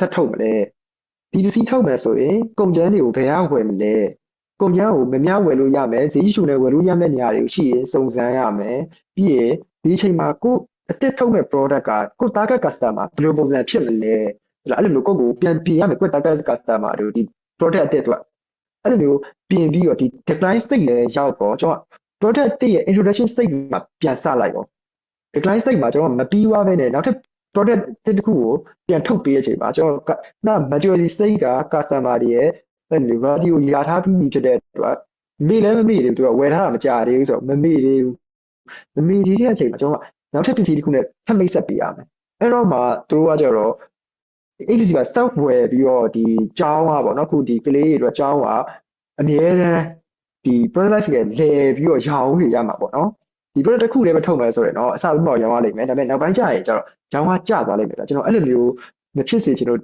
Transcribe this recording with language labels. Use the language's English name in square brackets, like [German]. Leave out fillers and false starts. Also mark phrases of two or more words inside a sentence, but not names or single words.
[Burmese] ဆက်ထုတ်မလဲဒီပစ္စည်းထုတ်မယ်ဆိုရင်ကုန်ကျန်းတွေကိုဘယ်ကဝယ်မလဲကုန်ကျန်းကိုမများဝယ်လို့ရမယ်ဈေးရှုနဲ့ဝယ်လို့ရမယ့်နေရာတွေ ရှိရင်စုံစမ်းရမယ်ပြီးရင်ဒီအချိန်မှာကိုအသစ်ထုတ်မဲ့ product ကကို [English] target customer [Burmese] ဘယ်လိုပုံစံဖြစ်မလဲအဲ့လိုမျိုးကိုပြန်ပြင်ရမယ်ကို [English] target customer [Burmese] တို့ဒီ product အသစ်တွေအဲ့လိုမျိုးပြင်ပြီးတော့ဒီ [English] decline state [Burmese] လည်းရောက်တော့ကျွန်တော် product တစ်ရဲ့ [English] introduction state [Burmese] မှာပြန်စလိုက်ပေါ့ [English] decline state [Burmese] မှာကျွန်တော်မပြီးသွားဘဲနဲ့နောက်ထပ် product တစ်ခုကိုပြန်ထုတ်ပေးတဲ့အချိန်မှာကျွန်တော် [English] maturity state [Burmese] က customer တွေရဲ့အဲ့လို value ရထားပြီးဖြစ်တဲ့အတွက် မေ့လည်းမမေ့သေးဘူးသူကဝယ်ထားတာမကြသေးဘူးဆိုတော့မမေ့သေးဘူးမမေ့သေးတဲ့အချိန်မှာကျွန်တော်ကနောက်ထပ်ပစ္စည်းတစ်ခုနဲ့ထပ်မိတ်ဆက်ပေးရမယ်အဲ့တော့မှသူတို့ကကြတော့အဲ့ဒီက software ပြီးတော့ဒီကျောင်းอ่ะပေါ့เนาะခုဒီကလေးတွေအတွက်ကျောင်းကအမြဲတမ်းဒီ product တွေလဲပြီးတော့ရောင်းနေရမှာပေါ့เนาะဒီ product တစ်ခုလေးပဲထုတ်မယ်ဆိုရင်တော့အစဦးတော့ရောင်းရလိမ့်မယ်ဒါပေမဲ့နောက်ပိုင်းကျရင်ကျတော့ရောင်းကကျသွားလိမ့်မယ်ကျွန်တော်အဲ့လိုမျိုးမဖြစ်စေချင်လို့